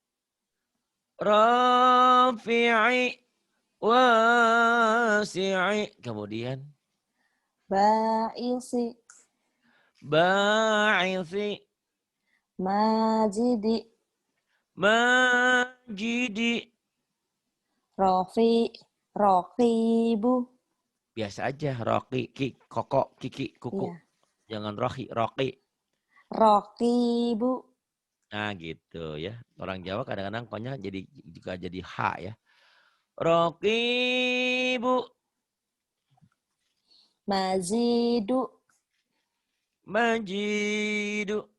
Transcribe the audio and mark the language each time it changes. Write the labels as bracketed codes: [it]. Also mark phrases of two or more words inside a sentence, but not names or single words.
[ar] Rafi'i. Wasi'i. Kemudian. Ba'isi. Ba'isi. Majidi. Majidi. Roqibu. [id] Biasa aja. Roki. Koko. Kiki. Kuku. Iya. Jangan roki. Roki. [ar] Roqibu. [id] Nah gitu ya. Orang Jawa kadang-kadang koknya juga jadi H ya. [ar] Rokibu. Mazidu. Majidu.